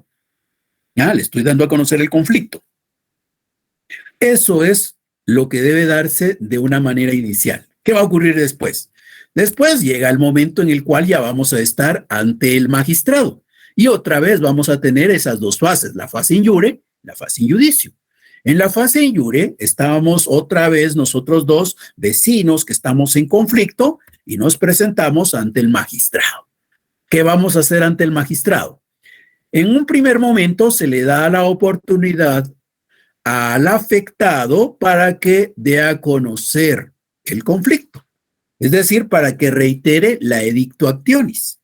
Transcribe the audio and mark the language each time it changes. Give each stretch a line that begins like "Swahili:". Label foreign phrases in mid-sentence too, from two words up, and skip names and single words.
Spanish: Ya, le estoy dando a conocer el conflicto. Eso es lo que debe darse de una manera inicial. ¿Qué va a ocurrir después? Después llega el momento en el cual ya vamos a estar ante el magistrado. Y otra vez vamos a tener esas dos fases, la fase
Latin: in iure,
Spanish: la fase
Latin: in iudicio.
Spanish: En la fase
Latin: in iure
Spanish: estábamos otra vez nosotros dos vecinos que estamos en conflicto y nos presentamos ante el magistrado. ¿Qué vamos a hacer ante el magistrado? En un primer momento se le da la oportunidad al afectado para que dé a conocer el conflicto, es decir, para que reitere la
Latin: edicto actionis.